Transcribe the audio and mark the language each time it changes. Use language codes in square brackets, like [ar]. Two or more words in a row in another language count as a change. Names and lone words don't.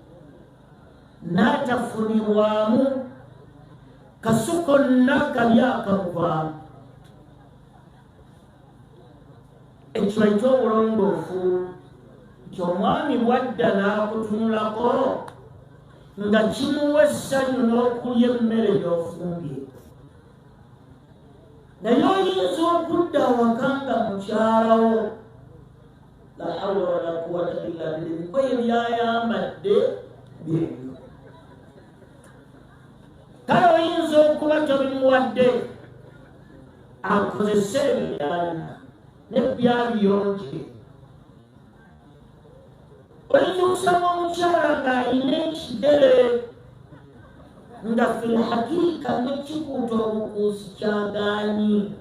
[lg] n'atafunibwamu kasu konna kabi akamuvaamu ekiba eky'obulongoofu ky'omwami bwadda n'akutunulako nga kimuwa essanyu n'okulya emmere gy'ofumbye naye oyinza okudda awaka nga mukyalawo [ar] لا حول ولا قوة إلا بالله [lg] ebikoye byayambadde byebyo kale oyinza okuba tobimuwadde akozese ebyalina nebyabiyonje oyinza okusanga omukyala ng'alina ekigere nga [ar] في الحقيقة [lg] nekikuuta obukuusi kyagaanyi